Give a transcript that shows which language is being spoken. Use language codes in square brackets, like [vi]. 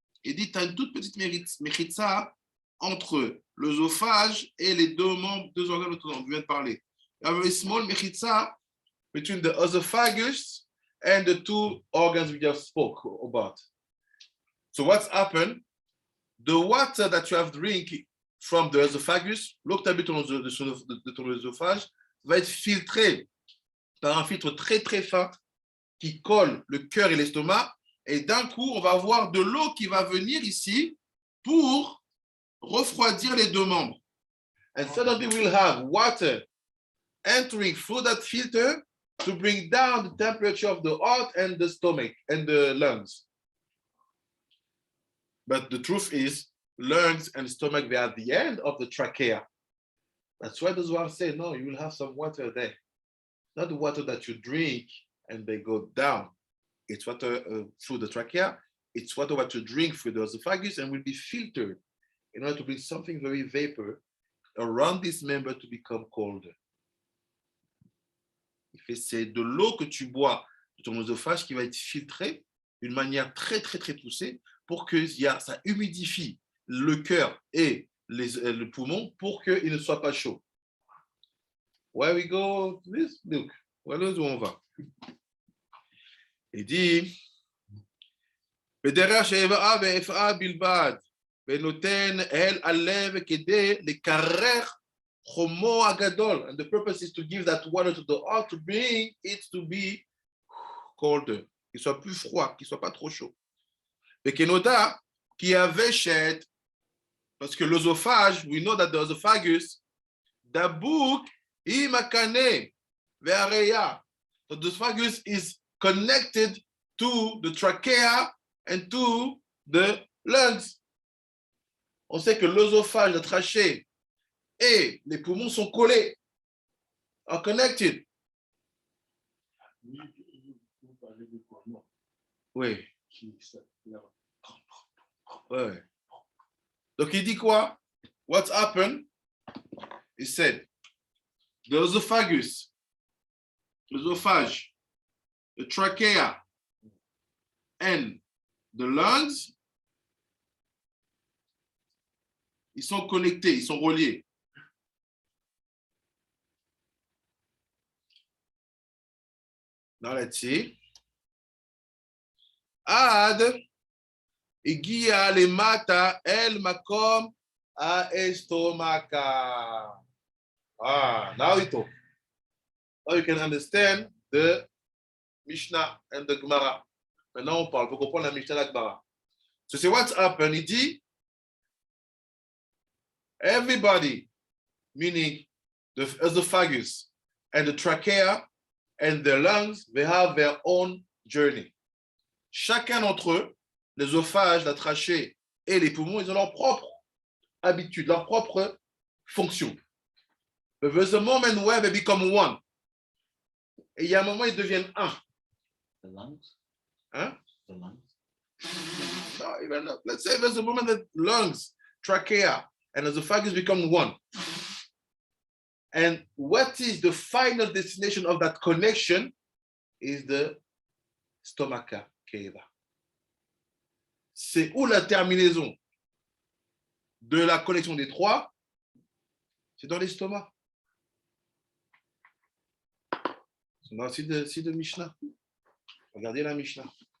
[fr] Il dit, tu as une toute petite mechitza entre l'œsophage et les deux membres, deux organes dont on vient de parler. [en] You have a very small mechitza between the esophagus and the two organs we just spoke about. So what's happened? The water that you have drink from the esophagus, [fr] l'eau que tu as bu de ton œsophage, va être filtré par un filtre très très fin qui colle le cœur et l'estomac, et d'un coup on va avoir de l'eau qui va venir ici pour refroidir les deux membres. [en] And suddenly we'll have water entering through that filter to bring down the temperature of the heart and the stomach and the lungs. But the truth is, lungs and stomach, they are at the end of the trachea. That's why the Zohar say, no, you will have some water there. Not the water that you drink and they go down. It's water through the trachea. It's water what you drink through the esophagus and will be filtered in order to bring something very vapor around this member to become colder. [fr] C'est de l'eau que tu bois de ton œsophage qui va être filtrée d'une manière très, très, très poussée pour que ça humidifie le cœur et le poumon pour qu'il ne soit pas chaud. [en] Where we go? Look, [fr] où on va? Il dit, [he] בדרך שאיבה ואפעה בלבד, ונותן אל הלב כדי לקרר חומו הגדול. [en] And the purpose is to give that water to the heart to bring it to be colder, [fr] qu'il soit plus froid, qu'il soit pas trop chaud. [he] וכנודע כי הוושת, [fr] parce que l'œsophage, [en] we know that the esophagus, [he] דבוק Imakane ve'areya. [en] So the esophagus is connected to the trachea and to the lungs. [fr] On sait que l'œsophage, la trachée et les poumons sont collés, [en] are connected. [fr] Vous parlez de comment Oui. qui s'appelle Ouais. Donc il dit quoi? [en] What's happened? He said, the esophagus, l'œsophage, the trachea, and the lungs, [fr] ils sont connectés, ils sont reliés. [en] Now let's see. [he] Ad Igia le mata el makom a estomaka. [en] Now we talk. Now you can understand the Mishnah and the Gemara. [fr] Maintenant on parle, pour comprendre la Mishnah et la Gemara. [en] So c'est what's happened. [fr] Il dit, [en] everybody, meaning the esophagus and the trachea and the lungs, they have their own journey. [fr] Chacun d'entre eux, l'œsophage, la trachée et les poumons, ils ont leur propre habitude, leur propre fonction. [en] But there's a moment where they become one. [fr] Et il y a un moment, ils deviennent un. [en] The lungs? [fr] Hein? [en] The lungs? No, even not. Let's say there's a moment that lungs, trachea, and esophagus become one. And what is the final destination of that connection is the stomaca cava. [fr] C'est où la terminaison de la connexion des trois? C'est dans l'estomac. C'est dans le site de Mishnah. Regardez la Mishnah.